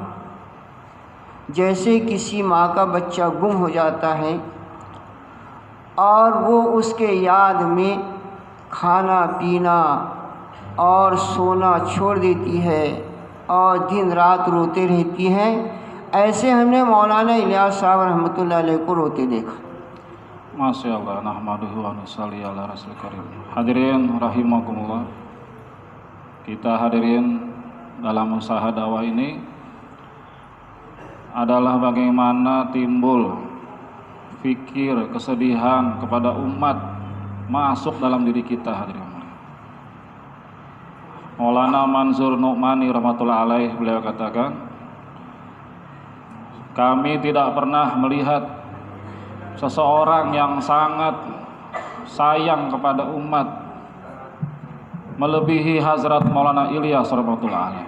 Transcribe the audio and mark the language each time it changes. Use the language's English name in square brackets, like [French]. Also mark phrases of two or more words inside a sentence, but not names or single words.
[Hindi] जैसे किसी माँ का बच्चा गुम हो जाता है और वो उसके याद में खाना पीना और सोना छोड़ देती है और दिन रात रोते रहती है। ऐसे हमने मौलाना इलियास साहब [Arabic] رحمة الله عليه [Hindi] को रोते देखा। [Arabic] ماشاء الله نحمده و نصلي على رسول كريم. [Malay] Hadirin rahimakumullah, kita hadirin dalam usaha dakwah ini adalah bagaimana timbul fikir kesedihan kepada umat masuk dalam diri kita, hadirin. Maulana Mansur Nu'mani [Arabic] رحمة الله عليه, [Malay] beliau katakan, kami tidak pernah melihat seseorang yang sangat sayang kepada umat melebihi Hazrat Maulana Ilyas [Arabic] رحمة الله عليه.